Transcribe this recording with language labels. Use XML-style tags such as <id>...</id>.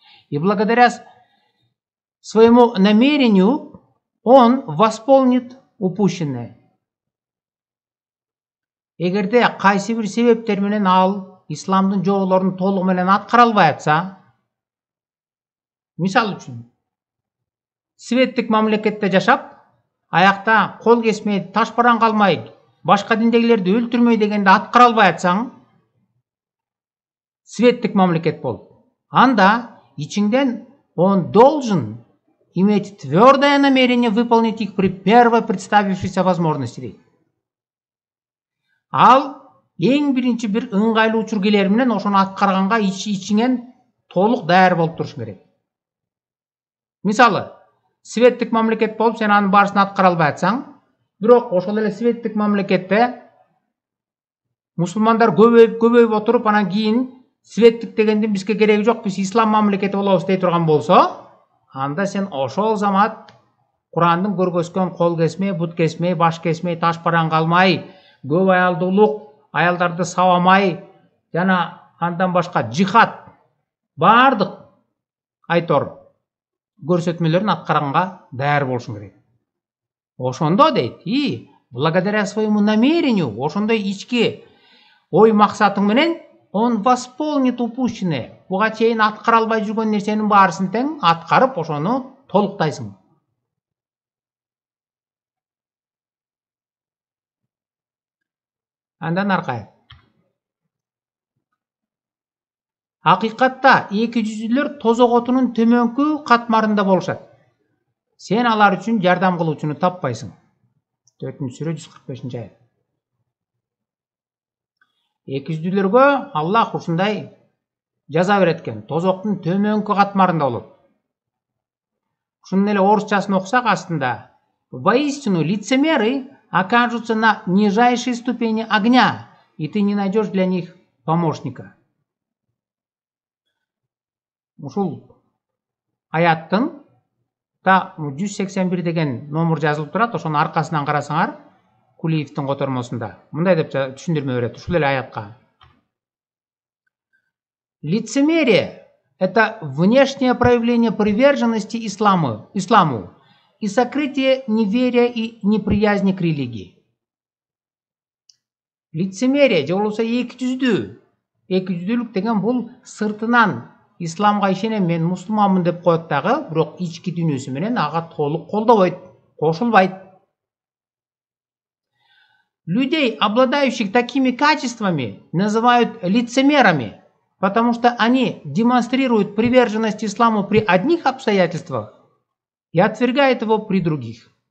<ru>И благодаря своему намерению он восполнит упущенное.</ru> <ky>Эгерде кайсы бир себептер менен ал исламдын жоболорун толугу менен аткара албай атса, мисалы үчүн светтик мамлекетте жашап, аякта кол кесмей, ташпаран калмай, башка диндегилерди өлтүрмөй дегенди аткара албай атсаң, светтик мамлекет болуп. Анда ичиңден</ky> <ru>он должен иметь твердое намерение выполнить их при первой представившейся возможности дейт.</ru> <ky>Ал эң биринчи бир ыңгайлуу учур келер менен ошону аткарганга ичиңен толук даяр болуп турушуң керек. Мисалы, светтик мамлекет болуп, сен анын баарысын аткара албай атсаң, бирок ошол эле светтик мамлекетте мусулмандар көбөйүп отуруп, анан кийин светтик дегендин бизге кереги жок, биз ислам мамлекети болобуз дей турган болсо, анда сен ошол замат Курандын көргөзгөн кол кесмей, бут кесмей, баш кесмей, ташпаран калмай, көп аялдуулук, аялдарды сабамай, жана андан башка жихад, баардык айтор көрсөтмөлөрүн аткарганга даяр болушуң керек. Ошондо дейт,</ky> <ru>и благодаря своему намерению,</ru> <ky>ошондой ички ой максатың менен</ky> <ru>он восполнит упущенное.</ru> <ky>Буга чейин аткара албай жүргөн нерсенин баарысын тең аткарып, ошону толуктайсың. Андан аркай. Акыйкатта эки жүздүүлөр тозок отунун төмөнкү катмарында болушат. Сен алар үчүн жардам кылуучуну таппайсың. 4-сүрө 145-аят. Эки жүздүүлөргө Аллах ушундай жаза берет экен. Тозоктун төмөнкү катмарында болот. Ушунун эле орусчасын окусак астында:</ky> <ru>воистину лицемеры окажутся на нижайшей ступени огня, и ты не найдешь для них помощника.</ru> <ky>Ушул аяттын 181 деген номер жазылып турат, ошонун аркасынан карасаңар, Кулиевдин котормосунда мындай деп түшүндүрмө берет ушул эле аятка.</ky> <ru>Лицемерие — это внешнее проявление приверженности исламу и сокрытие неверия и неприязни к религии.</ru> <ky>Лицемерие же болбосо экижүздүүлүк деген бул сыртынан исламга ишенем, мен мусулманмын деп коет дагы, бирок ички дүйнөсү менен ага толук колдобойт, кошулбайт.</ky> <ru>Людей, обладающих такими качествами, называют лицемерами, потому что они демонстрируют приверженность исламу при одних обстоятельствах и отвергают его при других.</ru>